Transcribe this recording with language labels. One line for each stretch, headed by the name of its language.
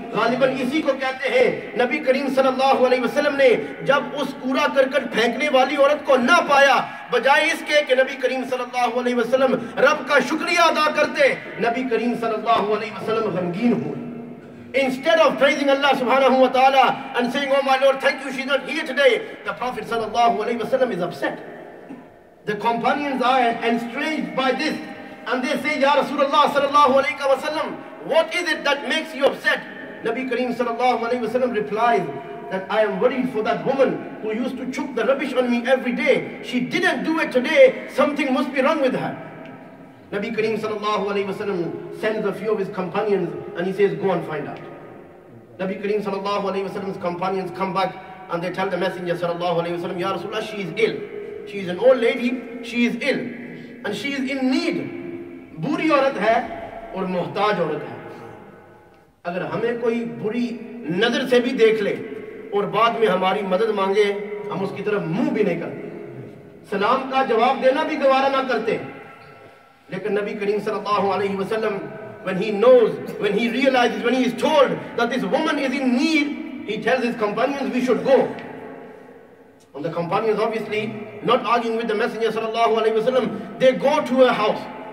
Urdu: غالباً اسی کو کہتے ہیں نبی کریم صلی اللہ علیہ وسلم نے جب اس کوڑا کرکٹ پھینکنے والی عورت کو نہ پایا، بجائے اس کے کہ نبی کریم صلی اللہ علیہ وسلم رب کا شکریہ ادا کرتے، نبی کریم صلی اللہ علیہ وسلم غمگین ہوئے.
English: Instead of praising Allah subhanahu wa ta'ala and saying, oh my Lord, thank you, she's not here today, the Prophet sallallahu alayhi wasallam is upset. The companions are estranged by this, and they say, Ya Rasulullah sallallahu alayhi wasallam, what is it that makes you upset? Nabi Kareem sallallahu alayhi wasallam replies that I am worried for that woman who used to chuck the rubbish on me every day. She didn't do it today, something must be wrong with her. Nabi Kareem sallallahu alayhi wasallam sends a few of his companions and he says, go and find out. Nabi Kareem sallallahu alayhi wasallam's companions come back and they tell the Messenger sallallahu alayhi wasallam, Ya Rasulullah, she is ill. She is an old lady, she is ill. And she is in need.
Urdu: Buri aurat hai aur muhtaj aurat hai. اگر ہمیں کوئی بری نظر سے بھی دیکھ لے اور بعد میں ہماری مدد مانگے، ہم اس کی طرف منہ بھی نہیں کرتے، سلام کا جواب دینا بھی گوارا نہ کرتے.
English: لیکن نبی کریم صلی اللہ علیہ وسلم, when he knows, when he realizes, when he is told that this woman is in need, he tells his companions we should go. And the companions, obviously not arguing with the Messenger sallallahu alaihi wasallam, they go to her house.